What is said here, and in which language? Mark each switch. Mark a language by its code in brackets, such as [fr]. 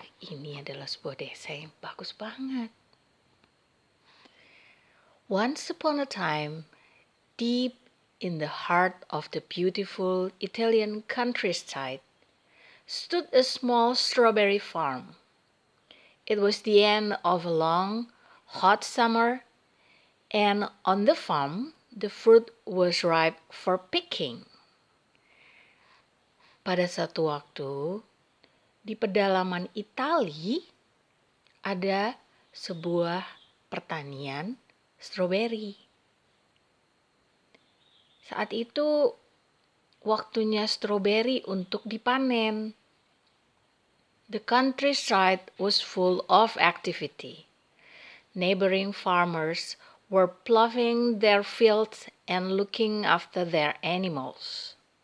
[id] Ini adalah sebuah desa yang bagus banget. [en] Once upon a time, deep in the heart of the beautiful Italian countryside, stood a small strawberry farm. It was the end of a long, hot summer, and on the farm, the fruit was ripe for picking. [id] Pada satu waktu, di pedalaman Itali, ada sebuah pertanian stroberi. Saat itu, waktunya stroberi untuk dipanen. [en] The countryside was full of activity. Neighboring farmers were ploughing their fields and looking after their animals.